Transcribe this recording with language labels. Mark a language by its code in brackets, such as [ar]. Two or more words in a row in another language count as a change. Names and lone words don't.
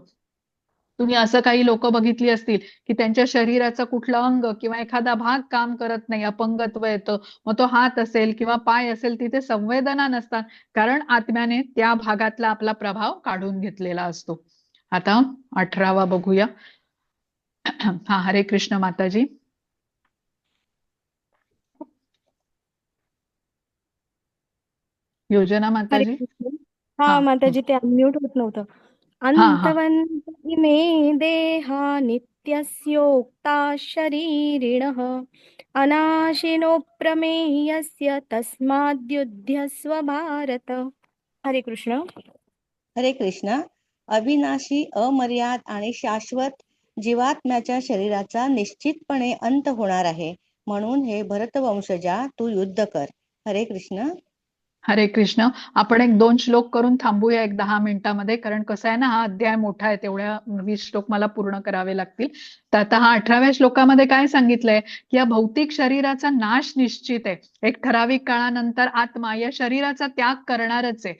[mr] तुम्ही असं काही लोक बघितली असतील की त्यांच्या शरीराचं कुठलं अंग किंवा एखादा भाग काम करत नाही, अपंगत्व येतं, मग तो हात असेल किंवा पाय असेल तिथे संवेदना नसतात, कारण आत्म्याने त्या भागातला आपला प्रभाव काढून घेतलेला असतो. आता 18वा बघूया. हरे कृष्ण माताजी. योजना हरे माताजी. कृष्ण. हा हा माताजी, ते अनम्यूट होत नव्हतं. हा [sa] अंतवन्त इमे देहा नित्यस्योक्ता शरीरिणः अनाशिनो प्रमेयस्य तस्माद्युध्यस्व भारत. [mr] हरे कृष्ण. हरे कृष्ण. अविनाशी, अमर्याद आणि शाश्वत जीवात्म्याच्या शरीराचा निश्चितपणे अंत होणार आहे, म्हणून हे भरतवंशजा तू युद्ध कर. हरे कृष्ण. हरे कृष्ण. आपण एक 2 श्लोक करून थांबूया एक 10 मिनिटांमध्ये, कारण कसं आहे ना, हा अध्याय मोठा आहे, तेवढ्या 20 श्लोक मला पूर्ण करावे लागतील. तर आता हा 18व्या श्लोकामध्ये काय सांगितलंय की या भौतिक शरीराचा नाश निश्चित आहे. एक ठराविक काळानंतर आत्मा या शरीराचा त्याग करणारच आहे.